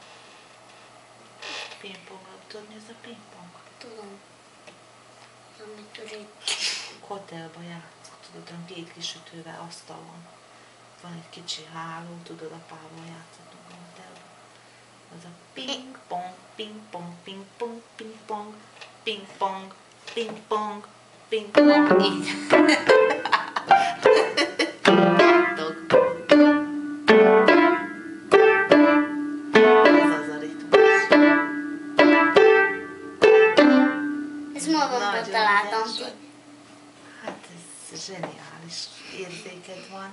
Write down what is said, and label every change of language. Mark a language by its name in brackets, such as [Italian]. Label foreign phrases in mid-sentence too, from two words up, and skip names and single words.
[Hungarian] Pingponglabda, tudod mi ez a pingpong? Tudom. Amit tudod. Hotelba játszok, tudod, olyan két kis sütővel asztalon. Van egy kicsi háló, tudod, apával játszottunk a hotelba. Az a ping-pong, ping-pong, ping-pong, ping-pong, ping-pong, ping-pong, ping-pong, így. Ez az a ritmus. Ezt magamtól találtam ki. Hát ez zseniális érzéked van.